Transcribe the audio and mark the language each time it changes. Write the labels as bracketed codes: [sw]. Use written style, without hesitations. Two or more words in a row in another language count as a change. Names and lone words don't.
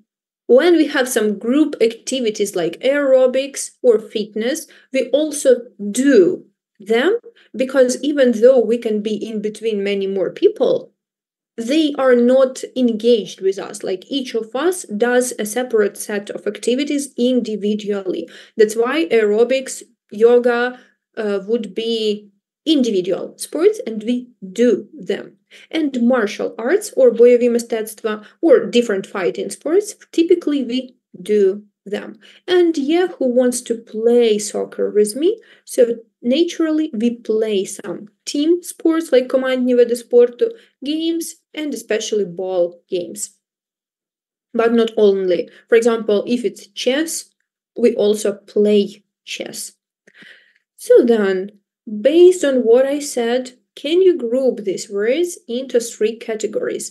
[en] When we have some group activities like aerobics or fitness, we also do them, because even though we can be in between many more people, they are not engaged with us. Like each of us does a separate set of activities individually. That's why aerobics, yoga would be individual sports and we do them. And martial arts or [uk] бойові мистецтва [en] or different fighting sports, typically we do them. And yeah, who wants to play soccer with me? So naturally we play some team sports like [uk] командні види спорту, [en] games, and especially ball games. But not only. For example, if it's chess, we also play chess. So then, based on what I said, can you group these words into 3 categories?